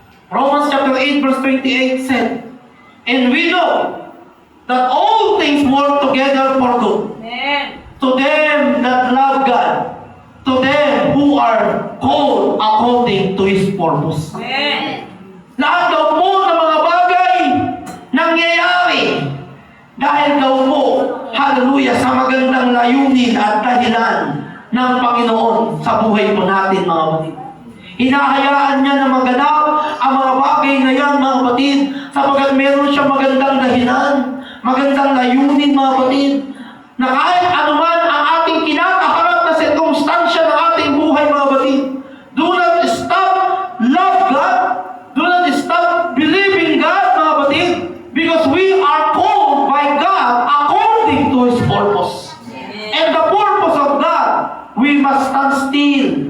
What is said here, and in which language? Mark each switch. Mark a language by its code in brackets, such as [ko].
[en] Romans chapter 8 verse 28 said, and we know that all things work together for good to them that love God, to them who are called according to His purpose. [tl] Lahat daw po ng mga bagay nangyayari dahil daw po, hallelujah, sa magandang layunin at dahilan ng Panginoon sa buhay po natin, mga kapatid. Hinahayaan niya na maganap ang mga bagay na yan, mga kapatid, sapagkat meron siya magandang dahilan, magandang layunin, mga kapatid, na kahit anuman ang ating kinakaharap na sirkumstansya ng ating buhay, mga kapatid, [en] do not stop love God, do not stop believing God, [tl] mga kapatid, [en] because we are called by God according to His purpose. And the purpose of God, we must stand still.